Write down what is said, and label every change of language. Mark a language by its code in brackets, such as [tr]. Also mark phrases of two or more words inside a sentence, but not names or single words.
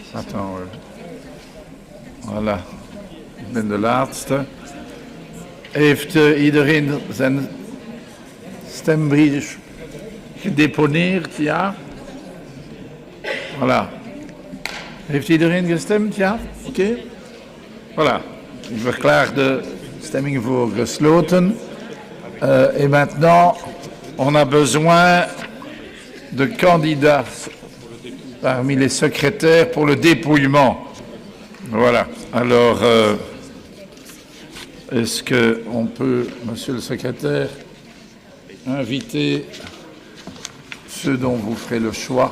[fr] Attends, voilà. [nl] Ik ben de laatste. Heeft iedereen zijn stembrief gedeponeerd? Ja? Voilà. Heeft iedereen gestemd? Ja? Oké. Voilà. Ik verklaar de stemming voor gesloten. [fr] Et maintenant, on a besoin de candidats parmi les secrétaires pour le dépouillement. Voilà. Alors, est-ce qu'on peut, monsieur le secrétaire, inviter ceux dont vous ferez le choix?